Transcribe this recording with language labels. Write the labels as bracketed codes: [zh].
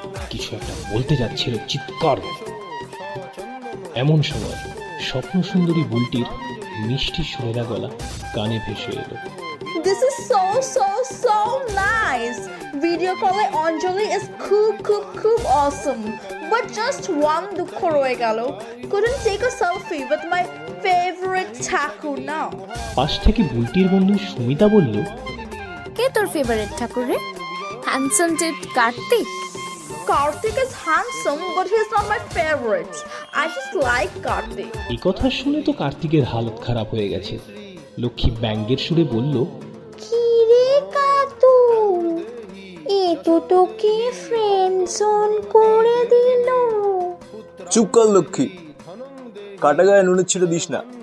[bn] কিছু একটা বলতে যাচ্ছিল, চিৎকার। এমন সময় স্বপ্ন সুন্দরী বুলটির মিষ্টি সুরেলা গলা কানে ভেসে এলো। [en] This is so nice. Video call Anjali is [bn] খুব [en] awesome. But just one [bn] দুঃখ রয়ে গেল. [en] Couldn't take a selfie with my favorite Thakur now. [bn] পাশ থেকে বুলটির বন্ধু সুমিতা বলল, কে তোর ফেভারিট ঠাকুর রে? Handsome tit Kartik? [en] Karthik is handsome, but he's not my favorite. I just like Karthik. [bn] এই কথা শুনে তো কার্তিকের হালত খারাপ হয়ে গেছে। লক্ষ্মী ব্যঙ্গের সুরে বলল, কি রে কাতু, এ তো তোকে ফ্রেন্ড জোন করে দিল। চুপ কর লক্ষ্মী, কাটা গায়ে নুনের ছিটে দিস না।